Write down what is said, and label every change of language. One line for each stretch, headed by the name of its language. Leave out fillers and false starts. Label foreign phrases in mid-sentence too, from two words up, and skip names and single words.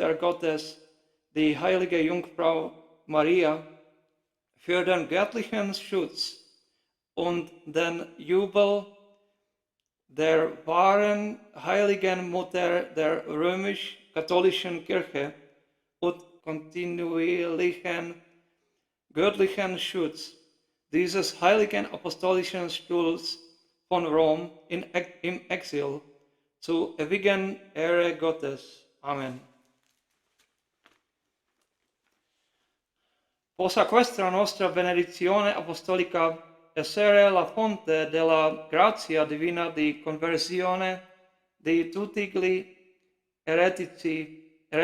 German: Mutter Gottes, die heilige Jungfrau Maria, für den göttlichen Schutz und den Jubel der wahren heiligen Mutter der römisch-katholischen Kirche und kontinuierlichen göttlichen Schutz dieses heiligen apostolischen Stuhls von Rom im Exil zu ewigen Ehre Gottes. Amen.
Italian: Possa questa nostra benedizione apostolica essere la fonte della grazia divina di conversione di tutti gli eretici